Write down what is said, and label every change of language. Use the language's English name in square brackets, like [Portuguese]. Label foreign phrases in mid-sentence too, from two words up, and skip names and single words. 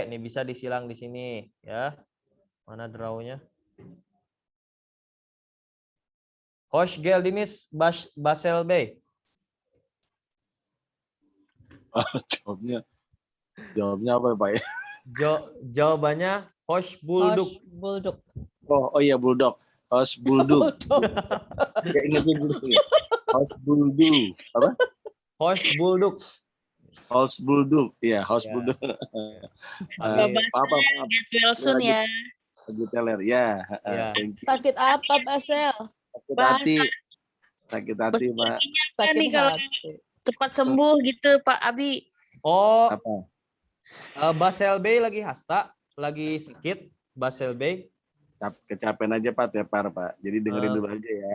[Indonesian] Nih bisa disilang di sini ya. Mana draw-nya? [Turkish] Hoş geldiniz Basel Bey. [Indonesian] Jawabnya apa Pak? Jawabannya [Turkish] Hoş bulduk. Bulduk. [Indonesian] Oh iya Bulldog. [Turkish] Hoş bulduk. [Indonesian] Ya ingetin dulu ya. [Turkish] Hoş bulduk. Apa? Hoş bulduk. Hoş bulduk. Iya, hoş [Indonesian] Ya. [Turkish] bulduk. [English] Papa, get well soon ya. [Indonesian] Lagi teler ya. Ya. [English] Thank you. [Indonesian] Sakit apa, Basel? Sakit Bahasa. hati. Sakit hati, Pak. Sakit nih kalau hati. cepat sembuh gitu Pak Abi. Oh, Apa? Basel Bey lagi hasta, lagi sakit. Basel Bey. Kecapean aja Pak, tepar Pak. Jadi dengerin dulu aja ya.